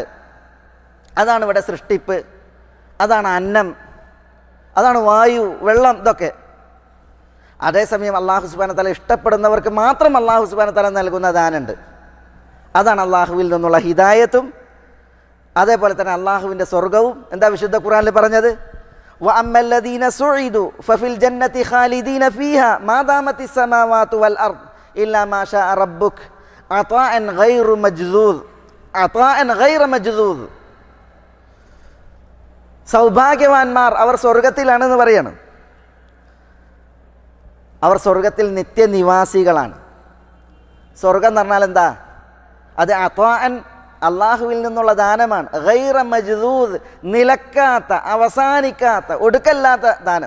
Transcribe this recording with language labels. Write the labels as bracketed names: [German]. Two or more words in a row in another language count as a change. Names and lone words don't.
[Malayalam] അതാണ് ഇവിടെ സൃഷ്ടിപ്പ്, അതാണ് അന്നം, അതാണ് വായു, വെള്ളം, ഇതൊക്കെ. അതേസമയം [Arabic] الله سبحانه وتعالى [Malayalam] ഇഷ്ടപ്പെടുന്നവർക്ക് മാത്രം [Arabic] الله سبحانه وتعالى [Malayalam] നൽകുന്ന ദാനമുണ്ട്. അതാണ് അള്ളാഹുവിൽ നിന്നുള്ള ഹിദായത്തും അതേപോലെ തന്നെ അള്ളാഹുവിൻ്റെ സ്വർഗവും. എന്താ വിശുദ്ധ ഖുർആനിൽ പറഞ്ഞത്? [Arabic] وَأَمَّا الَّذِينَ سُعِدُوا فَفِي الْجَنَّةِ خَالِدِينَ فِيهَا مَا دَامَتِ السَّمَاوَاتُ وَالْأَرْضُ إِلَّا مَا شَاءَ رَبُّكَ عَطَاءً غَيْرَ مَجْذُوذٍ. [Malayalam] സൗഭാഗ്യവാന്മാർ അവർ സ്വർഗത്തിലാണെന്ന് പറയാണ്. അവർ സ്വർഗത്തിൽ നിത്യനിവാസികളാണ്. സ്വർഗം എന്ന് പറഞ്ഞാൽ എന്താ? അത് അത്വാഅൻ, അള്ളാഹുവിൽ നിന്നുള്ള ദാനമാണ്. [Arabic] غير مجذوذ, [Malayalam] നിലക്കാത്ത, അവസാനിക്കാത്ത, ഒടുക്കല്ലാത്ത ദാനം.